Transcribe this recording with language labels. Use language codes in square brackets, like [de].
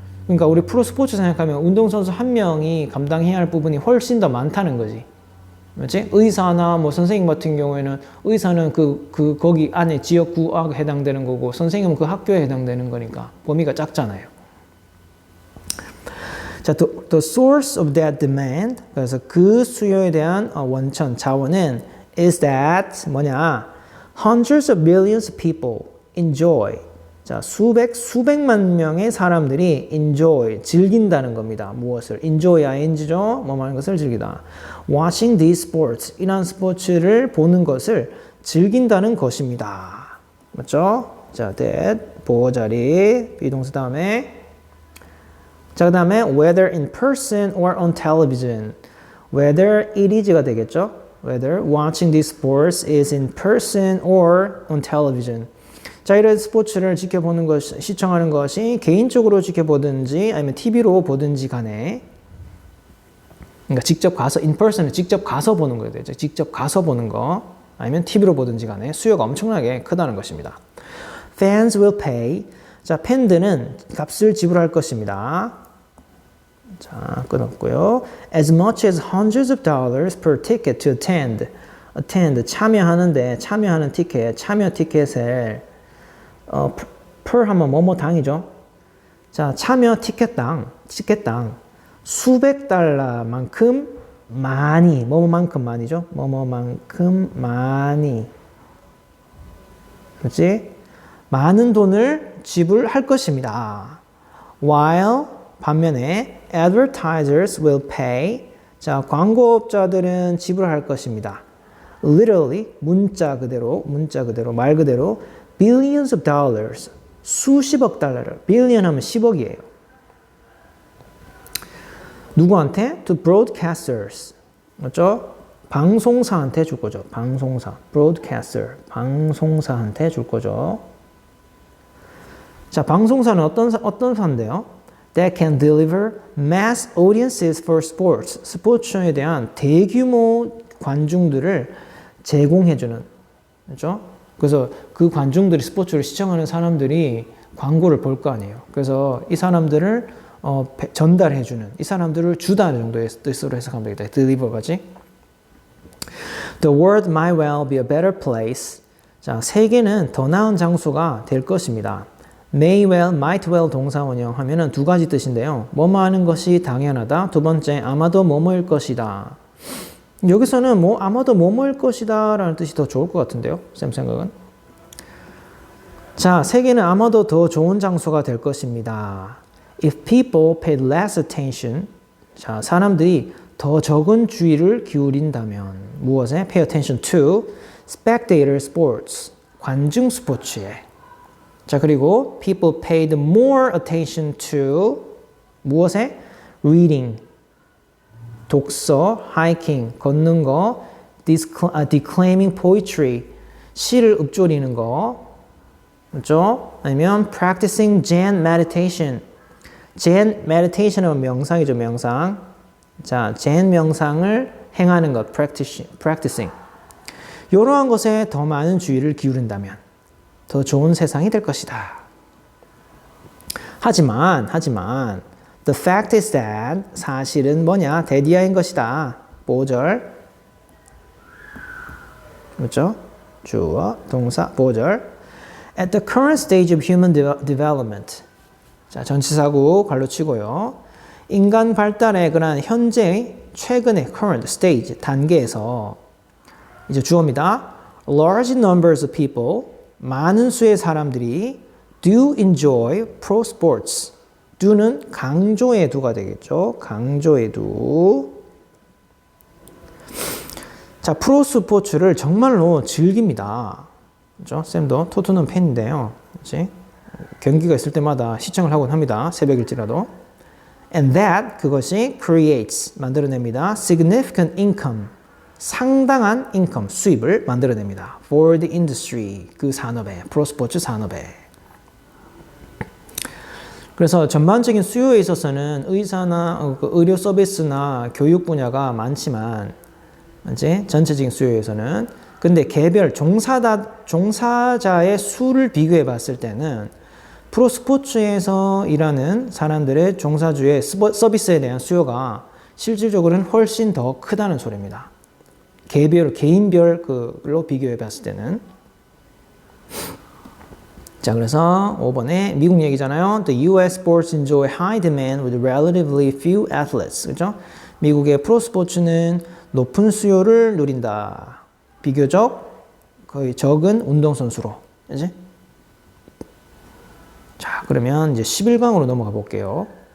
[ko] 그러니까 우리 프로 스포츠 생각하면 운동선수 한 명이 감당해야 할 부분이 훨씬 더 많다는 거지. 그렇지? 의사나 뭐 선생님 같은 경우에는 의사는 거기 안에 지역구에 해당되는 거고 선생님은 그 학교에 해당되는 거니까 범위가 작잖아요. [en] 자, the source of that demand. [ko] 그래서 그 수요에 대한 원천, 자원은 [en] is that [ko] 뭐냐? [en] Hundreds of millions of people enjoy. [ko] 자, 수백만 명의 사람들이 enjoy, 즐긴다는 겁니다. 무엇을? enjoy, ing죠? 뭐 하는 것을 즐기다. [en] watching these sports, [ko] 이런 스포츠를 보는 것을 즐긴다는 것입니다. 맞죠? 자, that, 보호자리, 비동사 다음에 자, 그 다음에 [en] whether in person or on television. whether it is [ko] 가 되겠죠? [en] whether watching these sports is in person or on television. [ko] 자, 이런 스포츠를 지켜보는 것, 시청하는 것이 개인적으로 지켜보든지 아니면 TV로 보든지 간에 그러니까 직접 가서 [en] in person [ko] 을 직접 가서 보는 거예요. 직접 가서 보는 거 아니면 TV로 보든지 간에 수요가 엄청나게 크다는 것입니다. [en] Fans will pay. [ko] 자, 팬들은 값을 지불할 것입니다. 자, 끊었고요. [en] As much as hundreds of dollars per ticket to attend. [ko] 참여하는 티켓, 참여 티켓을 per 하면 뭐뭐 당이죠. 자, 참여 티켓당 수백 달러만큼 많이, 뭐뭐만큼 많이죠. 뭐뭐만큼 많이. 그렇지? 많은 돈을 지불할 것입니다. [en] While [ko] 반면에 [en] advertisers will pay. [ko] 자, 광고업자들은 지불할 것입니다. [en] Literally [ko] 문자 그대로 말 그대로 [en] billions of dollars [ko] 수십억 달러를 billion 하면 10억이에요. 누구한테? [en] To broadcasters. [ko] 맞죠? 방송사한테 줄 거죠. 방송사. broadcaster. 방송사한테 줄 거죠. 자, 방송사는 어떤 사인데요? [en] That can deliver mass audiences for sports. [ko] 스포츠에 대한 대규모 관중들을 제공해주는. 그렇죠? 그래서 그 관중들이 스포츠를 시청하는 사람들이 광고를 볼 거 아니에요. 그래서 이 사람들을 전달해주는, 이 사람들을 주다 정도의 뜻으로 해석하면 되겠다. deliver까지. [en] The world might well be a better place. [ko] 자, 세계는 더 나은 장소가 될 것입니다. [en] may well, might well [ko] 동사 원형 하면은 두 가지 뜻인데요. 뭐뭐 하는 것이 당연하다. 두 번째, 아마도 뭐뭐일 것이다. 여기서는 아마도 뭐뭐일 것이다 라는 뜻이 더 좋을 것 같은데요. 쌤 생각은. 자, 세계는 아마도 더 좋은 장소가 될 것입니다. [en] If people paid less attention, [ko] 자, 사람들이 더 적은 주의를 기울인다면 무엇에? [en] Pay attention to spectator sports, [ko] 관중 스포츠에. 자, 그리고 [en] people paid more attention to [ko] 무엇에? [en] Reading, [ko] 독서, [en] hiking, [ko] 걷는 거, [en] declaiming poetry, [ko] 시를 읊조리는 거, 그렇죠? 아니면 [en] practicing Zen meditation. [ko] Zen meditation은 명상이죠, 명상. 자, Zen 명상을 행하는 것, practicing. 이러한 것에 더 많은 주의를 기울인다면 더 좋은 세상이 될 것이다. 하지만 [en] the fact is that [ko] 사실은 뭐냐? 대디아인 것이다. 5절. 그렇죠? 주어, 동사, 5절. [en] At the current stage of human development. [ko] 자, 전치사구 관로 치고요. 인간 발달의 그런 현재 최근의 [en] current stage [ko] 단계에서 이제 주어입니다. [en] Large numbers of people [ko] 많은 수의 사람들이 [en] do enjoy pro sports. [ko] do는 강조의 do가 되겠죠. 강조의 do. 자, 프로 스포츠를 정말로 즐깁니다. 그렇죠? 쌤도 토트넘 팬인데요. 그렇지? 경기가 있을 때마다 시청을 하곤 합니다. 새벽일지라도. [en] And that, [ko] 그것이 [en] creates, [ko] 만들어냅니다. [en] significant income, [ko] 상당한 income, 수입을 만들어냅니다. [en] for the industry, [ko] 그 산업에, 프로스포츠 산업에. 그래서 전반적인 수요에 있어서는 의사나 의료 서비스나 교육 분야가 많지만, 이제 전체적인 수요에서는 근데 개별 종사자의 수를 비교해 봤을 때는 프로스포츠에서 일하는 사람들의 종사주의 서비스에 대한 수요가 실질적으로는 훨씬 더 크다는 소리입니다. 개인별로 비교해 봤을 때는. 자, 그래서 5번에 미국 얘기잖아요. [en] The US sports enjoy high demand with relatively few athletes. [ko] 그죠? 미국의 프로스포츠는 높은 수요를 누린다. 비교적 거의 적은 운동선수로. 그지? 자, 그러면 이제 11강으로 넘어가 볼게요.